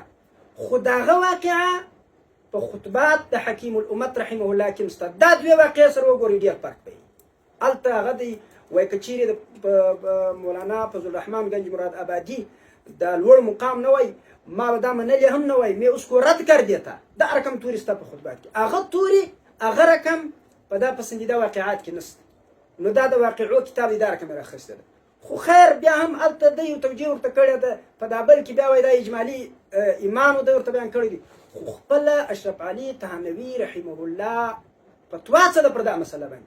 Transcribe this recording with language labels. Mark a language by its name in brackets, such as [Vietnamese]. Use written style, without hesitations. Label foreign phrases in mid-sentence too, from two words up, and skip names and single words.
[Pashto] خو د هغه واقعه په خطبات د حکیم الامت رحمه الله کې شته. دا دوې واقعې سره وګورئ ډېر فرق کوي. هلته هغه دی وایي که چیرې د مولانا فضل الرحمن گنج مراد آبادي د لوړ مقام نه وای، ما به دا منلې هم نه وای، مې [Urdu] اوس کو رد کر دیتا. [Pashto] دا رقم توري ستا په خطبات کې، هغه توري هغه رقم په دا پسندیده واقعات کې نشته. نو دا د واقعو کتاب دی، دا رقم راخیسته ده. خو خیر بیا هم هلته دی یو توجیه ورته کړې ده، په دا بل کې بیا وایي دا اجمالي ایمان ده ورته بیان کړی دي. خو خپله اشرف علي تهانوي رحمه الله فتوا څه ده پر دا مسله باندې.